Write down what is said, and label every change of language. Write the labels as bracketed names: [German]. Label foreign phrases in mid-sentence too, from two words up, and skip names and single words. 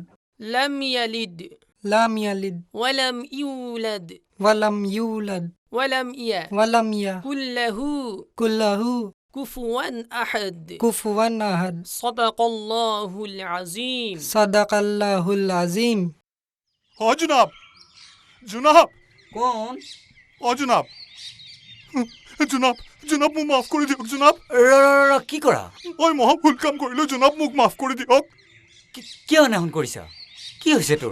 [Arabic] لم يلد لم يلد ولم يولد ولم يولد ولم ولم يكن يكن له লাহু كفوا أحد كفوا أحد صدق الله العظيم صدق الله العظيم [Assamese] জনাব জনাব কোন জনাব জনাব জনাব মোক মাফ কৰি দিয়ক জনাব কি কৰা মই মহা ভুল কাম কৰিলোঁ জনাব মোক মাফ কৰি দিয়ক কিয় অনাহন কৰিছা কি হৈছে তোৰ